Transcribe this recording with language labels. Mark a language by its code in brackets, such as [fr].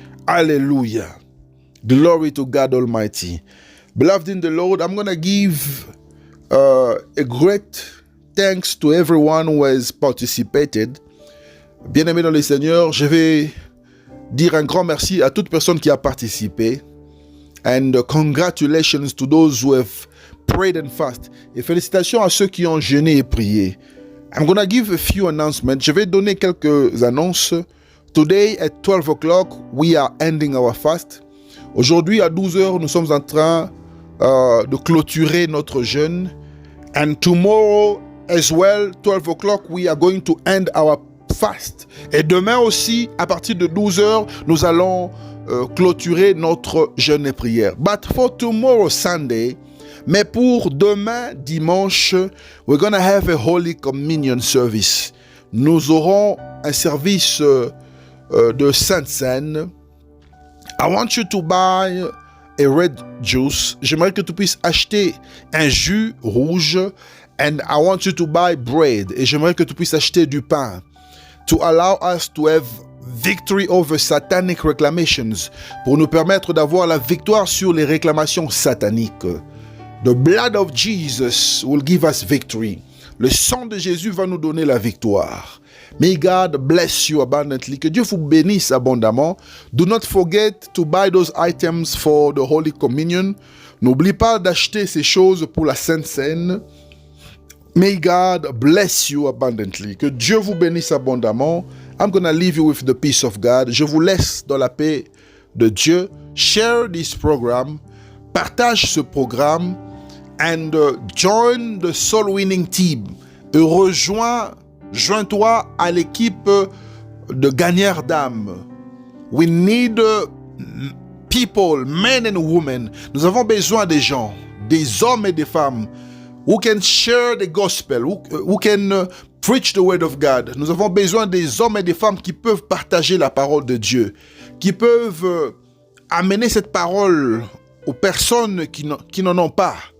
[en] Alléluia. Glory to God Almighty. Beloved in the Lord, I'm going to give a great thanks to everyone who has participated. [fr] Bien-aimé dans le Seigneur, je vais dire un grand merci à toute personne qui a participé. [en] And congratulations to those who have prayed and fasted. [fr] Et félicitations à ceux qui ont jeûné et prié. [en] I'm going to give a few announcements. [fr] Je vais donner quelques annonces. [en] Today at 12 o'clock, we are ending our fast. [fr] Aujourd'hui, à 12h, nous sommes en train de clôturer notre jeûne. [en] And tomorrow as well, 12 o'clock, we are going to end our fast. [fr] Et demain aussi, à partir de 12h, nous allons clôturer notre jeûne et prière. [en] But for tomorrow, Sunday, [fr] mais pour demain, dimanche, [en] we're going to have a Holy Communion service. [fr] Nous aurons un service de Sainte Seine. [en] I want you to buy a red juice. [fr] J'aimerais que tu puisses acheter un jus rouge. [en] And I want you to buy bread. [fr] Et j'aimerais que tu puisses acheter du pain. [en] To allow us to have victory over satanic reclamations. [fr] Pour nous permettre d'avoir la victoire sur les réclamations sataniques. [en] The blood of Jesus will give us victory. [fr] Le sang de Jésus va nous donner la victoire. [en] May God bless you abundantly. [fr] Que Dieu vous bénisse abondamment. [en] Do not forget to buy those items for the Holy Communion. [fr] N'oublie pas d'acheter ces choses pour la Sainte Seine. [en] May God bless you abundantly. [fr] Que Dieu vous bénisse abondamment. [en] I'm going to leave you with the peace of God. [fr] Je vous laisse dans la paix de Dieu. [en] Share this program. [fr] Partage ce programme. [en] And join the soul winning team. [fr] Et joins-toi à l'équipe de gagneurs d'âmes. [en] We need people, men and women. [fr] Nous avons besoin des gens, des hommes et des femmes [en] who can share the gospel, who can preach the word of God. [fr] Nous avons besoin des hommes et des femmes qui peuvent partager la parole de Dieu, qui peuvent amener cette parole aux personnes qui n'en ont pas.